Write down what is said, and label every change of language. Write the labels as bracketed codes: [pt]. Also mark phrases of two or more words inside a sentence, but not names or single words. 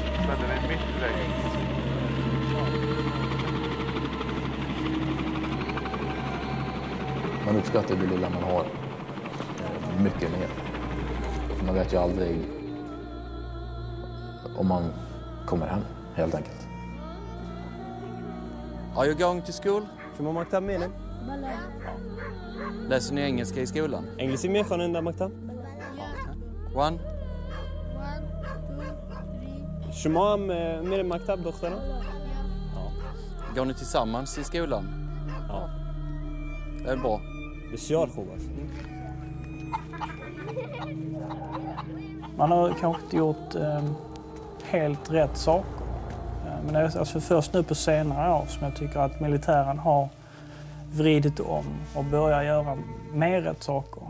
[sv] Man uppskattar det lilla man har mycket mer. Man vet ju aldrig om man kommer hem, helt enkelt. [en] Are you going to school? [fa] شما مكتب مینه؟ بله. [sv] Läser ni engelska i skolan? [fa] انگلیسی میخوانید در مکتب؟ [en] One. [fa] شما هم میره مکتب دختران؟ [sv] Går ni tillsammans i skolan? Ja. Det är bra. [fa] بسیار خوب است. [sv] Man har kanske inte gjort helt rätt saker. Men det är alltså först nu på senare år som jag tycker att militären har vridit om och börjar göra mer rätt saker.